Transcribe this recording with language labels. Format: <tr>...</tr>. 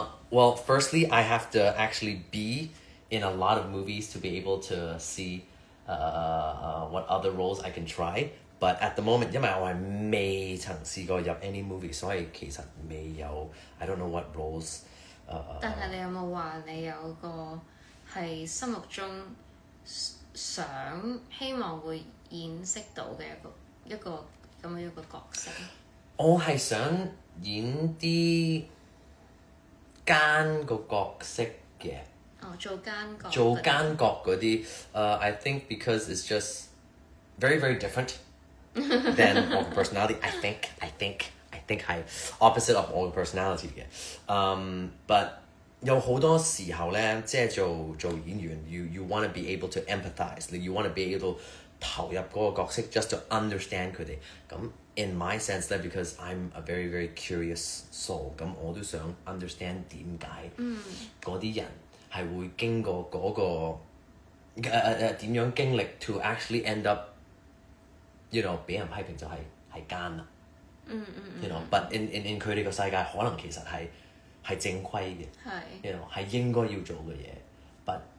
<en>Well, firstly, I have to actually be in a lot of movies to be able to see what other roles I can try. But at the moment,</en> <yue>因為我係未曾試過入</yue> <en>any movie，</en> <yue>所以其實未有</yue> <en>I don't know what roles。</en> <yue>但係你有冇話你有個係心目中希望會演飾到嘅一個咁樣一個角色？我係想演啲奸個角色嘅。做奸角。做奸角嗰啲，</yue> <en>I think because it's just very very different than all the personality. I think</en> <yue>係</yue> <en>opposite of all the personality</en> <yue>嘅。</yue> <en>But</en> <yue>有好多時候咧，即係做演員</yue> <en>you want to be able to empathize， you want to be able</en> <yue>投入嗰個角色</yue> <en>just to understand</en> <yue>佢哋。咁</yue> <en>in my sense</en> <yue>咧，</yue> <en>because I'm a very very curious soul，</en> <yue>咁我都想</yue> <en>understand</en> <yue>點解嗰啲人係會經過嗰個點樣經歷</yue> <en>to actually end up you know</en> <yue>俾人批評就係奸啦。</yue> <en>You know, but in</en> <yue>佢哋個世界可能其實係正規嘅，</yue> <en>you know</en> <yue>係應該要做嘅嘢，</yue> <en>but</en>